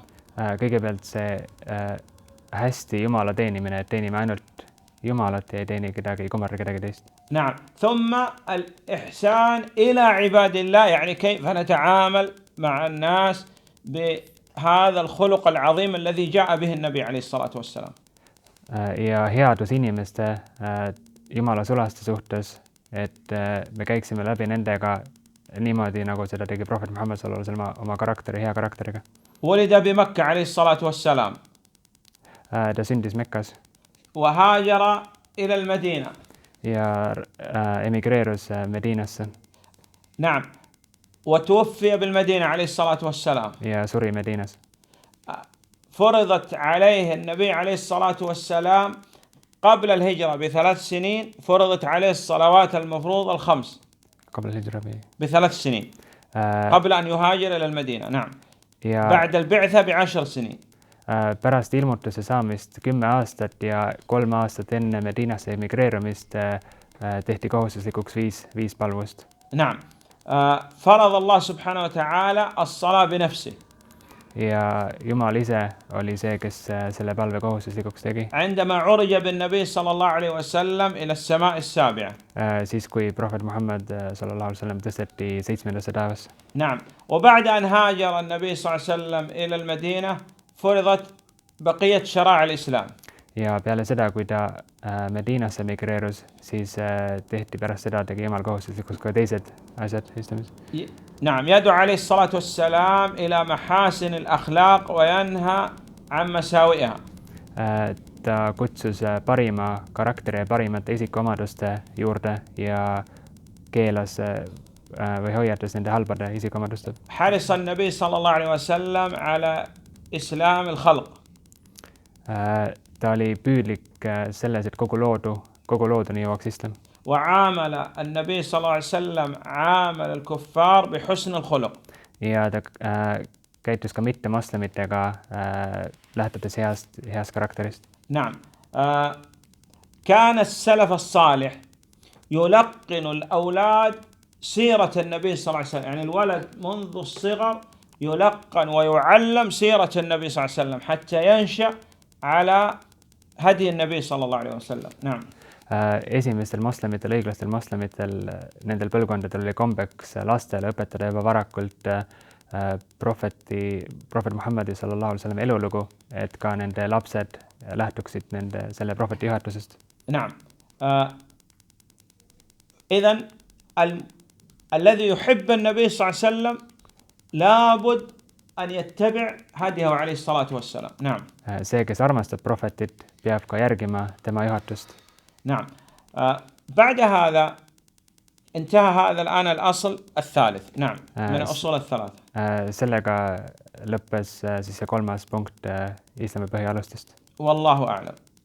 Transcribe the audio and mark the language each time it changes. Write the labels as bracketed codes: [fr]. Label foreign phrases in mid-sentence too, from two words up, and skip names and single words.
[et] Kõigepealt see hästi Jumala teenimine, et teenime ainult Jumalat ja ei teeni kedagi, ei kummarda kedagi teist. [ar] نعم. ثم الإحسان إلى عباد الله يعني كيف نتعامل مع الناس بهذا الخلق العظيم الذي جاء به النبي عليه الصلاة والسلام. [et] Ja headus inimeste Jumala sulaste suhtes, et me käiksime läbi nendega niimoodi, nagu seda tegi prohvet Muhammad [ar] صلى الله عليه وسلم [et] oma karakteri, hea karakteriga. [ar] ولد بمكة عليه الصلاة والسلام. [et] Ta sündis Mekkas. [ar] وهاجر إلى المدينة. [et] Ja emigreerus Medinasse. [ar] نعم. وتوفي بالمدينة عليه الصلاة والسلام. [et] Ja suri Medinas. [ar] فرضت عليه النبي عليه الصلاة والسلام قبل الهجرة ب3 سنين، فرضت عليه الصلوات المفروضة الخمس قبل الهجرة ب3 سنين قبل أن يهاجر إلى المدينة. نعم. [et] ja [ar] بعد البعثة ب10 سنين. [et] pärast ilmutuse saamist 10 aastat ja 3 aastat enne Medinasse emigreerumist tehti kohustuslikuks 5 palvust. [ar] نعم. فرض الله سبحانه وتعالى الصلاة بنفسه. [et] Ja Jumal ise oli see, kes selle palve kohustuslikuks tegi. [ar] عندما عرج بالنبي صلى الله عليه وسلم إلى السماء السابعة. [et] Siis kui prohvet Muhammad [ar] صلى الله عليه وسلم [et] tõsteti 7. taevasse. [ar] نعم. وبعد أن هاجر النبي صلى الله عليه وسلم إلى المدينة فرضت بقية شرائع الإسلام. [et] Ja peale seda, kui ta Medinasse migreerus, siis tehti pärast seda, tegi Jumal kohustuslikuks ka teised asjad istumis. [ar] نعم. يدعو عليه الصلاة والسلام إلى محاسن الأخلاق وينهى عن مساوئها. [et] Ta kutsus parima karakteri ja parimate isikuomaduste juurde ja keelas või hoiatas nende halbade isikuomaduste. [ar] حرص النبي صلى الله عليه وسلم على إسلام الخلق. [et] Ta oli püüdlik selles, et kogu looduni jõuaks islam. [ar] وعامل النبي صلى الله عليه وسلم عامل الكفار بحسن الخلق. [et] Ja ta käitus ka mittemoslemitega lähtudes heast karakterist. [ar] نعم. كان السلف الصالح يلقن الأولاد سيرة النبي صلى الله عليه وسلم، يعني الولد منذ الصغر يلقن ويعلم سيرة النبي صلى الله عليه وسلم حتى ينشأ على هدي النبي صلى الله عليه وسلم. نعم. [et] Esimestel moslemitel, õiglastel moslemitel, nendel põlvkondadel oli kombeks lastele õpetada juba varakult prohvet Muhammadi [ar] صلى الله عليه وسلم [et] elulugu, et ka nende lapsed lähtuksid selle prohveti juhatusest. [ar] نعم. إذن الذي يحب النبي صلى الله عليه وسلم لابد أن يتبع هديه عليه الصلاة والسلام. نعم. [et] See, kes armastab prohvetit, peab ka järgima tema juhatust. [ar] نعم. بعد هذا انتهى هذا الآن الأصل الثالث. نعم. من الأصول الثلاثة. [et] Sellega lõppes siis see 3. punkt islami põhialustest. [ar] والله أعلم.